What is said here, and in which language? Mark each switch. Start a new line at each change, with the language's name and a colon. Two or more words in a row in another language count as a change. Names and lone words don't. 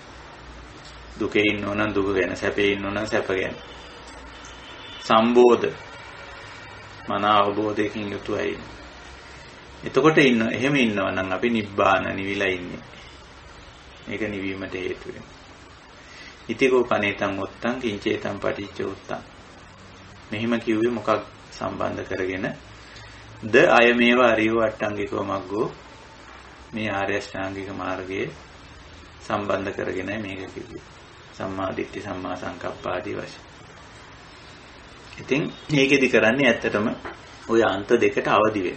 Sinhala: දුකේ ඉන්නෝ නම් දුක ගැන, සැපේ ඉන්නෝ නම් සැප ගැන. සම්බෝධ මන අවබෝධයකින් යුතුවයි. එතකොට එහෙම ඉන්නවා නම් අපි නිබ්බාන නිවිලා ඉන්නේ. මේක නිවීමට හේතු වෙනවා.
Pali: ඉතිකෝ කනේතං උත්තං කිංචේතං පටිච්ච උත්තං.
Sinhala: මෙහිම කිව්වේ මොකක් සම්බන්ධ කරගෙන ද
Pali: අයමේව අරියෝ අට්ටංගිකෝ මග්ගෝ
Sinhala: මේ ආර්ය අෂ්ටාංගික මාර්ගයේ සම්බන්ධ කරගෙන මේක කිව්වේ.
Pali: සම්මා දිට්ඨි සම්මා සංකප්ප
Sinhala: ආදී වශයෙන්. ඉතින් මේකෙදි කරන්නේ ඇත්තටම ওই අන්ත දෙකට අවදි වෙන්න.